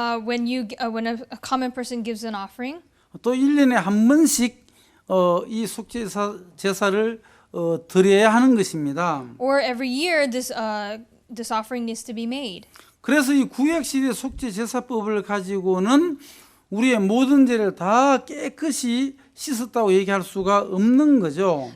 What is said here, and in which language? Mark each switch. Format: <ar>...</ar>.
<en>When a common person gives an offering,</en> <ko>또 1년에 한 번씩 이 속죄 제사를 드려야 하는 것입니다.</ko> <en>or every year this offering needs to be made.</en> <ko>그래서 이 구약 시대 속죄 제사법을 가지고는 우리의 모든 죄를 다 깨끗이 씻었다고 얘기할 수가 없는 거죠.</ko>